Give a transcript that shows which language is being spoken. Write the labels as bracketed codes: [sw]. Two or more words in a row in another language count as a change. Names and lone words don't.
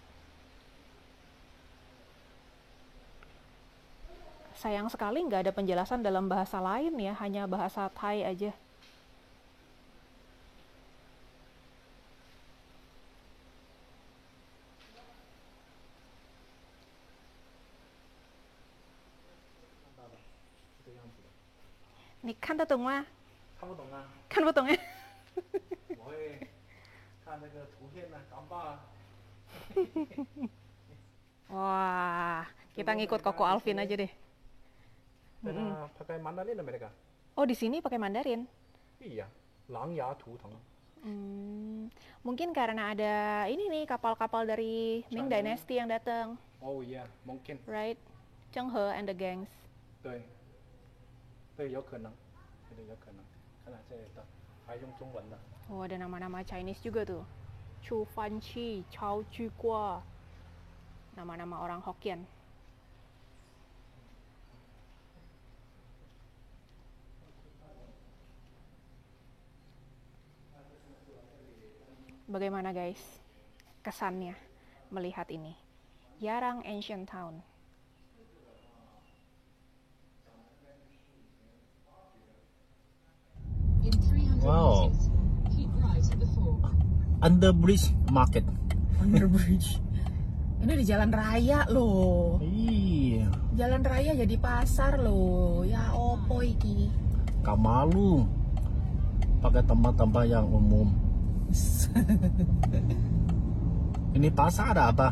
[id] Sayang sekali nggak ada penjelasan dalam bahasa lain ya, hanya bahasa Thai aja. Nih kan datang mah? [zh] 看不懂啊， [id] Kan betul ya? [zh] 我会看那个图片呢，gambar啊。 [id] Wah, kita ngikut Koko Alvin aja deh. Mereka pakai Mandarin mereka. Oh, di sini pakai Mandarin? Iya, Langya Tuteng. Mungkin karena ada ini nih kapal-kapal dari Ming Dynasty yang datang, Oh iya, mungkin. [en] right? Cheng He and the gangs. [zh] 对，对，有可能，对，有可能。看来这的还用中文的。 [id] Oh, ada nama-nama Chinese juga tuh. Chu Fan Chi, Chao Chu Qua. Nama-nama orang Hokkien. Bagaimana guys kesannya melihat ini? Yarang Ancient Town. [en] In 300 Wow. meters, keep right at the fork. Underbridge Market. [id] Underbridge. Ini di jalan raya loh. Iya. Jalan raya jadi pasar loh. [jv] Ya opo iki. [id] Gak malu pakai tempat-tempat yang umum. Ini pasar ada apa?